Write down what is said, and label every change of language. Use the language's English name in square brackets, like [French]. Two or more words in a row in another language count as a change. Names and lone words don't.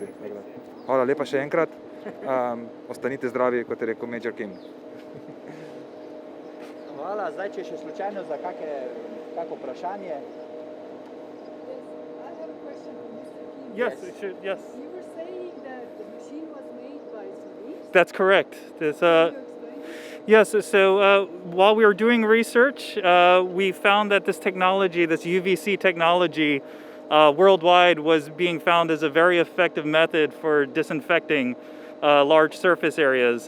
[Slovenian] Hvala lepa še enkrat. Ostanite zdravi, kot je rekel Major Kim. Hvala. Zdaj, če še slučajno za kako vprašanje. [English] Yes, yes. You were saying that the machine was made by Slovenes? That's correct. Yes, so while we were doing research, we found that this technology, this UVC technology, worldwide was being found as a very effective method for disinfecting large surface areas.